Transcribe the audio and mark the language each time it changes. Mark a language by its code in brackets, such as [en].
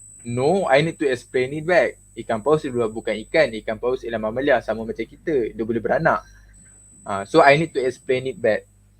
[en] No, I need to explain it back. [ms] Ikan paus ialah bukan ikan. Ikan paus ialah mamalia, sama macam kita. Dia boleh beranak. [en] So I need to explain it back.